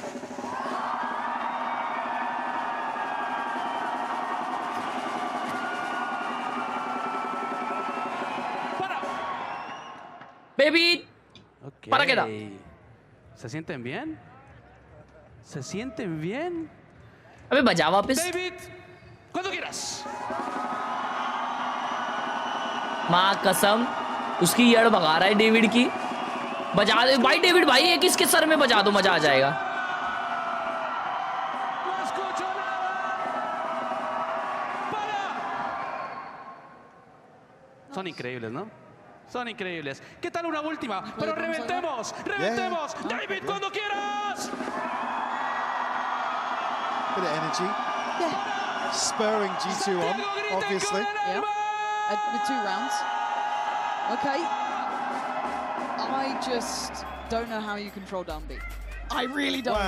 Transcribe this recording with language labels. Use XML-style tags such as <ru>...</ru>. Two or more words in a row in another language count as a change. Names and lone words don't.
<en>Baby, okay.</en> <es>¿Para qué da? ¿Se sienten bien? ¿Se sienten bien?</es> <hi>अबे बजा वापस.</hi> <es>David, cuando quieras.</es> <hi>माँ कसम, उसकी यड़ भगा रहा है डेविड की. बजा दे भाई डेविड भाई, एक इसके सर में बजा दो, मजा आ जाएगा.</hi> <es>Son increíbles, ¿no? Son increíbles. ¿Qué tal una última? Pero reventemos, reventemos. Yeah. David, cuando quieras.</es> <en>Bit of energy. Yeah. Spurring G2 on, obviously. Yeah. With 2 rounds. Okay. I just don't know how you control Dumby. I really don't.</en>